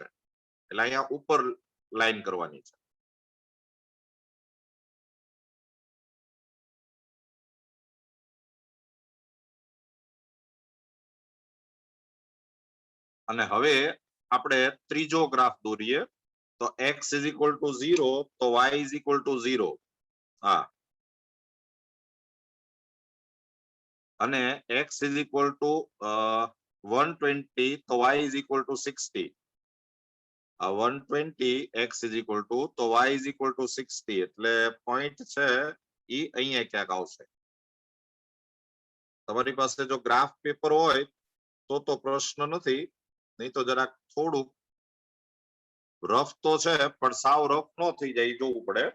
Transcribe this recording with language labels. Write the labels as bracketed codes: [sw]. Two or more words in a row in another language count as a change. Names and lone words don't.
[gu] એટલે અહીંયા ઉપર લાઈન કરવાની છે. અને હવે આપણે ત્રીજો ગ્રાફ દોરીએ. [en] તો x is equal to 0 તો y is equal to 0. [gu] હા, અને [en] x is equal to 120 તો y is equal to 60. [gu] 120 [en] x is equal to [gu] તો [en] y is equal to [gu] 60 એટલે પોઈન્ટ છે ઈ અહીંયા ક્યાંક આવશે. તમારી પાસે જો ગ્રાફ પેપર હોય તો પ્રશ્ન નથી, નહીં તો જરાક થોડુંક રફ તો છે પણ સાવ રફ નો થઈ જાય એ જોવું પડે.